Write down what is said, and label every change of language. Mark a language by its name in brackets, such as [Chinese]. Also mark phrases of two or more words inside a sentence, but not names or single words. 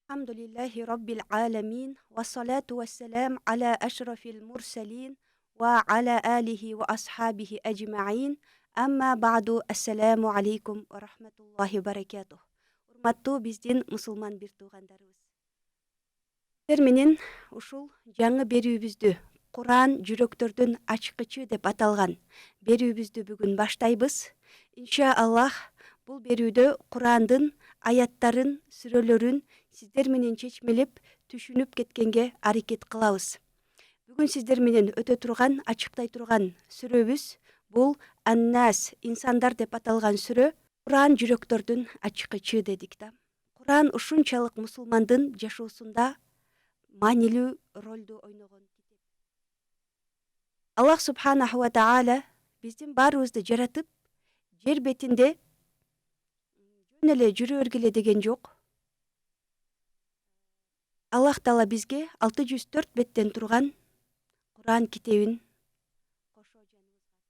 [Arabic] الحمد لله رب العالمين. والصلاة والسلام على أشرف المرسلين وعلى آله وأصحابه أجمعين. أما بعد، السلام عليكم ورحمة الله وبركاته. [Kyrgyz] Урматтуу биздин мусулман бир туугандарыбыз. Терменен ушул жаңы берүүбүздү Куран жүрөктөрдүн ачкычы деп аталган берүүбүздү бүгүн баштайбыз. Иншаллах бул берүүдө Курандын аяттарын, сүрөлөрүн сиздер менен чечмелеп, түшүнүп кеткенге аракет кылабыз. Бүгүн сиздер менен өтө турган, ачыктай турган сүрөбүз бул Ан-Нас, инсандар деп аталган сүрө. Куран жүрөктөрдүн ачкычы дедик да. Куран ушунчалык мусулмандын жашоосунда маанилүү ролду ойногон китеп. Аллах [Arabic] سبحانه وتعالى [Kyrgyz] биздин баарыбызды жаратып, жер бетинде жөн эле жүрө бергиле деген жок. Аллах таала бизге 604 беттен турган Куран китебин кошо жаныбызга.